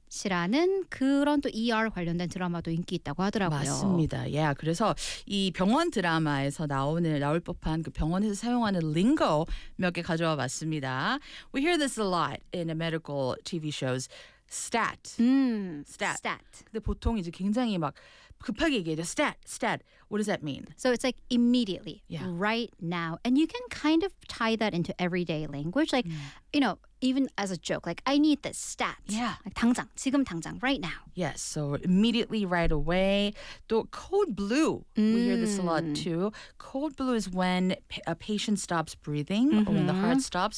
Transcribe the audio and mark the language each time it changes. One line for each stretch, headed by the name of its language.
Korean: 시라는 그런 또 ER 관련된 드라마도 인기 있다고 하더라고요. 맞습니다. 예, yeah, 그래서 이 병원 드라마에서 나올 법한 그 병원에서 사용하는 링거 몇 개 가져와 봤습니다.
English: We hear this a lot in a medical TV shows. Stat. Stat.
Korean: 근데 보통 이제 굉장히 막 급하게 얘기해요.
English: Stat. What does that mean? So it's like immediately. Yeah. Right now. And you can kind of tie that into everyday language. Like, you know, even as a joke. Like, I need this. Stat. Yeah. Like,
Korean: 당장. 지금 당장.
English: Right now. Yes. So immediately, right away. 또 code blue. We hear this a lot too. Code blue is when a patient stops breathing or when the heart stops.